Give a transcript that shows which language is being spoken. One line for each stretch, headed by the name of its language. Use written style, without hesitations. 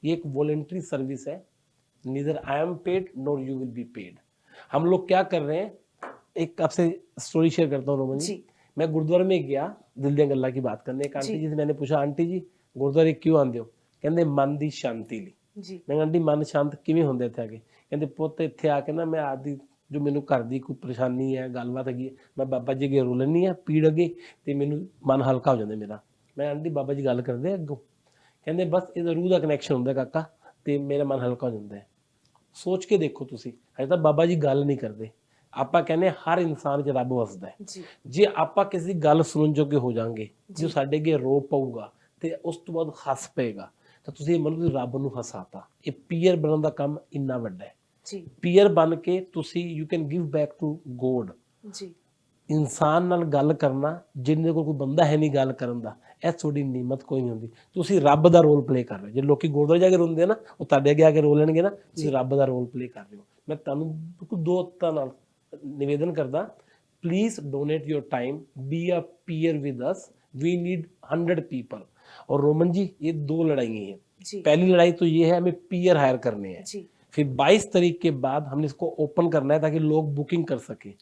Hindi: ये एक voluntary service है,
English: Neither I am paid nor you will be paid.
Hindi: हम लोग क्या कर रहे हैं, एक आपसे स्टोरी शेयर करता हूँ रोमन जी। जी मैं गुरुद्वारे में गया दिल दियां गल्लां की बात करने, एक आंटी जी। जी से मैंने पूछा, आंटी जी गुरुद्वारे क्यों आंदे हो?
Punjabi: ਕਹਿੰਦੇ ਮਨ ਦੀ ਸ਼ਾਂਤੀ ਲਈ। ਜੀ ਮੈਂ ਆਂਟੀ ਮਨ ਸ਼ਾਂਤ ਕਿਵੇਂ ਹੁੰਦਾ ਇੱਥੇ ਆ ਕੇ? ਕਹਿੰਦੇ ਪੁੱਤ ਇੱਥੇ ਆ ਕੇ ਨਾ ਮੈਂ ਆਦੀ ਜੋ ਮੈਨੂੰ ਘਰ ਦੀ ਕੋਈ ਪਰੇਸ਼ਾਨੀ ਹੈ, ਗੱਲਬਾਤ ਹੈਗੀ ਹੈ, ਮੈਂ ਬਾਬਾ ਜੀ ਅੱਗੇ ਰੋ ਲੈਂਦੀ ਆ ਪੀੜ ਅੱਗੇ ਤੇ ਮੈਨੂੰ ਮਨ ਹਲਕਾ ਹੋ ਜਾਂਦਾ ਮੇਰਾ। ਮੈਂ ਆਂਟੀ ਬਾਬਾ ਜੀ ਗੱਲ ਕਰਦੇ ਅੱਗੋਂ, ਕਹਿੰਦੇ ਬਸ ਇਹਦਾ ਰੂਹ ਦਾ ਕਨੈਕਸ਼ਨ ਹੁੰਦਾ ਕਾਕਾ ਤੇ ਮੇਰਾ ਮਨ ਹਲਕਾ ਹੋ ਜਾਂਦਾ ਹੈ। ਸੋਚ ਕੇ ਦੇਖੋ ਤੁਸੀਂ, ਹਜੇ ਤਾਂ ਬਾਬਾ ਜੀ ਗੱਲ ਨਹੀਂ ਕਰਦੇ, ਆਪਾਂ ਕਹਿੰਦੇ ਹਰ ਇਨਸਾਨ 'ਚ ਰੱਬ ਵਸਦਾ ਹੈ। ਜੀ ਜੇ ਆਪਾਂ ਕਿਸੇ ਦੀ ਗੱਲ ਸੁਣਨ ਜੋਗੇ ਹੋ ਜਾਾਂਗੇ, ਜੋ ਜੀ। ਸਾਡੇ ਅੱਗੇ ਰੋ ਪਊਗਾ ਤੇ ਉਸ ਤੋਂ ਬਾਅਦ ਹੱਸ ਪਏਗਾ, ਤਾਂ ਤੁਸੀਂ ਮੰਨੋ ਤੁਸੀਂ ਰੱਬ ਨੂੰ ਹਸਾਤਾ। ਇਹ ਪੀਅਰ ਬਣਨ ਦਾ ਕੰਮ ਇੰਨਾ ਵੱਡਾ ਹੈ। ਜੀ ਪੀਅਰ ਬਣ ਕੇ ਤੁਸੀਂ
English: You can give back to God.
Punjabi: ਜੀ ਇਨਸਾਨ ਨਾਲ ਗੱਲ ਕਰਨਾ, ਜਿਹਦੇ ਕੋਲ ਕੋਈ ਬੰਦਾ ਹੈ ਨਹੀਂ ਗੱਲ ਕਰਨ ਦਾ, ਇਹ ਤੁਹਾਡੀ ਨੀਮਤ ਕੋਈ ਨਹੀਂ ਹੁੰਦੀ। ਤੁਸੀਂ ਰੱਬ ਦਾ ਰੋਲ ਪਲੇ ਕਰ ਰਹੇ ਹੋ। ਜੇ ਲੋਕੀ ਗੁਰਦੁਆਰੇ ਜਾ ਕੇ ਰੋਂਦੇ ਆ ਨਾ, ਉਹ ਤੁਹਾਡੇ ਅੱਗੇ ਆ ਕੇ ਰੋ ਲੈਣਗੇ ਨਾ, ਤੁਸੀਂ ਰੱਬ ਦਾ ਰੋਲ ਪਲੇ ਕਰ ਰਹੇ ਹੋ। ਮੈਂ ਤੁਹਾਨੂੰ ਬਿਲਕੁਲ ਦੋ ਹੱਥਾਂ ਨਾਲ ਨਿਵੇਦਨ ਕਰਦਾ,
English: Please donate your time, be a peer with us, we need 100 people.
Hindi: और रोमन जी ये 2 लड़ाई हैं। जी पहली लड़ाई तो ये है हमें पीयर हायर करने हैं, जी फिर 22 तारीख के बाद हमने इसको ओपन करना है ताकि लोग बुकिंग कर सके।